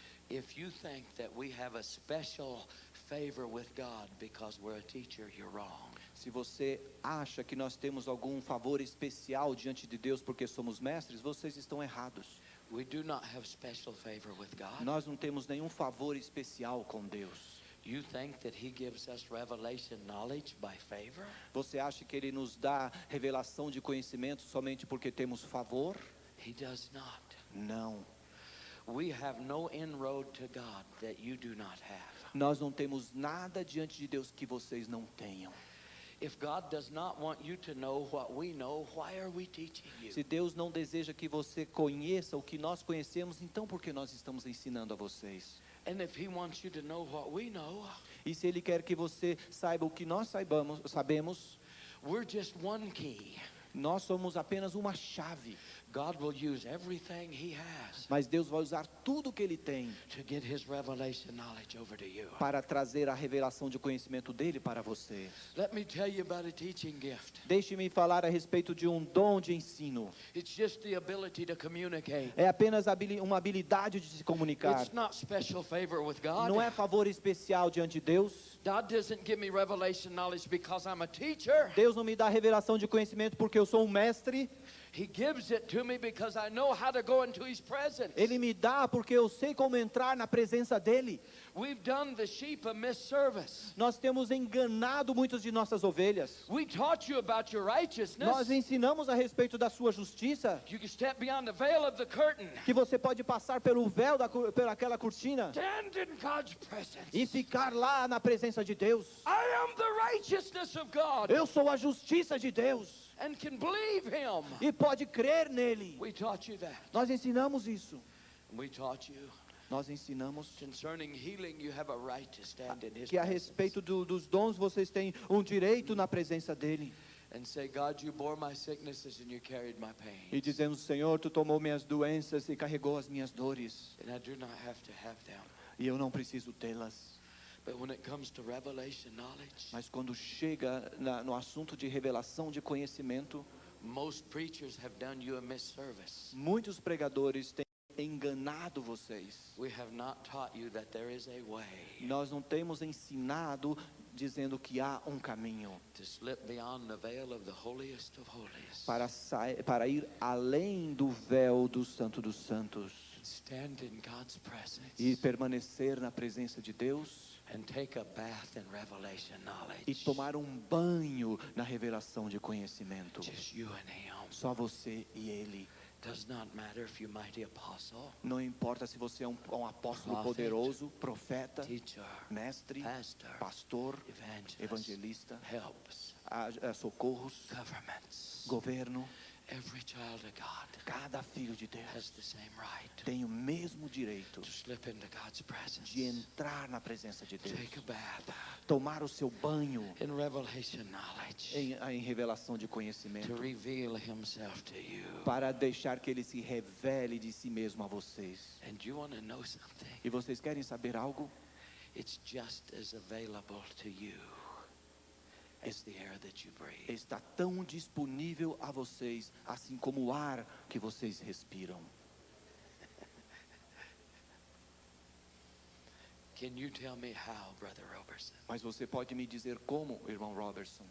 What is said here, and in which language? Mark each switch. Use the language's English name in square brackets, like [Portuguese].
[English] If you think that we have a special favor with God because we're a teacher, you're wrong. [Portuguese] Se você acha que nós temos algum favor especial diante de Deus porque somos mestres, vocês estão errados. [English] We do not have special favor with God. [Portuguese] Nós não temos nenhum favor especial com Deus. [English] You think that He gives us revelation knowledge by favor? [Portuguese] Você acha que Ele nos dá revelação de conhecimento somente porque temos favor? [English] He does not. [Portuguese] Não. [English] We have no inroad to God that you do not have. [Portuguese] Nós não temos nada diante de Deus que vocês não tenham. [English] If God does not want you to know what we know, why are we teaching you? [Portuguese] Se Deus não deseja que você conheça o que nós conhecemos, então por que nós estamos ensinando a vocês? [English] And if He wants you to know what we know, [Portuguese] E se Ele quer que você saiba o que nós sabemos, [English] we're just one key. [Portuguese] nós somos apenas uma chave. [English] God will use everything He has [Portuguese] Mas Deus vai usar tudo o que Ele tem [English] to get His revelation knowledge over to you. [Portuguese] para trazer a revelação de conhecimento dEle para você. [English] Let me tell you about a teaching gift. [Portuguese] Deixe-me falar a respeito de um dom de ensino. [English] It's just the ability to communicate. [Portuguese] É apenas uma habilidade de se comunicar. [English] It's not special favor with God. [Portuguese] Não é favor especial diante de Deus. [English] God doesn't give me revelation knowledge because I'm a teacher. [Portuguese] Deus não me dá revelação de conhecimento porque eu sou um mestre. [English] He gives it to me because I know how to go into His presence. [Portuguese] Ele me dá porque eu sei como entrar na presença dEle. [English] We've done the sheep a misservice. [Portuguese] Nós temos enganado muitas de nossas ovelhas. [English] We taught you about your righteousness. [Portuguese] Nós ensinamos a respeito da sua justiça, [English] You can step beyond the veil of the curtain. [Portuguese] que você pode passar pelo véu pelaquela cortina [English] Stand in God's presence. [Portuguese] e ficar lá na presença de Deus. [English] I am the righteousness of God [Portuguese] Eu sou a justiça de Deus [English] and can believe Him. [Portuguese] e pode crer nele. [English] We taught you that. [Portuguese] Nós ensinamos isso. [English] We taught you [Portuguese] Nós ensinamos [English] concerning healing, you have a right to stand in His [Portuguese] que a [English] presence [Portuguese] respeito dos dons vocês têm um direito na presença dele. [English] and say, God, you bore my sicknesses and you carried my [Portuguese] E [English] pain. [Portuguese] dizendo, Senhor, tu tomou minhas doenças e carregou as minhas dores. [English] And I do not have to have them. [Portuguese] E eu não preciso tê-las. [English] But when it comes to revelation knowledge, [Portuguese] Mas quando chega no assunto de revelação de conhecimento, [English] most preachers have done you a misservice. [Portuguese] muitos pregadores têm enganado vocês. [English] We have not taught you that there is a way [Portuguese] Nós não temos ensinado dizendo que há um caminho [English] to slip beyond the veil of the holiest of holies. [Portuguese] para ir além do véu do Santo dos Santos [English] Stand in God's presence [Portuguese] e permanecer na presença de Deus [English] and take a bath in revelation [Portuguese] e [English] knowledge. [Portuguese] tomar um banho na revelação de conhecimento. [English] Just you and Him. [Portuguese] Só você e Ele. [English] Does not matter if you're mighty apostle, [Portuguese] Não importa se você é um apóstolo [English] Prophet, [Portuguese] poderoso, profeta, [English] teacher, [Portuguese] mestre, [English] pastor, [Portuguese] pastor, [English] evangelist, [Portuguese] evangelista, [English] helps, [Portuguese] socorros, [English] governments. [Portuguese] governo. [English] Every child of God [Portuguese] Cada filho de Deus [English] has the same right [Portuguese] tem o mesmo direito [English] to slip into God's presence, [Portuguese] de entrar na presença de Deus, [English] take a bath [Portuguese] tomar o seu banho [English] in revelation knowledge, [Portuguese] em revelação de [English] to [Portuguese] conhecimento, [English] reveal Himself to you. [Portuguese] para deixar que Ele se revele de si mesmo a vocês. [English] And you want to know something? [Portuguese] E vocês querem saber algo? [English] It's just as available to you as the air that you breathe. [Portuguese] Está tão disponível a vocês, assim como o ar que vocês respiram. [English] Can you tell me how, Brother Robertson? [Portuguese] Mas você pode me dizer como, irmão Robertson?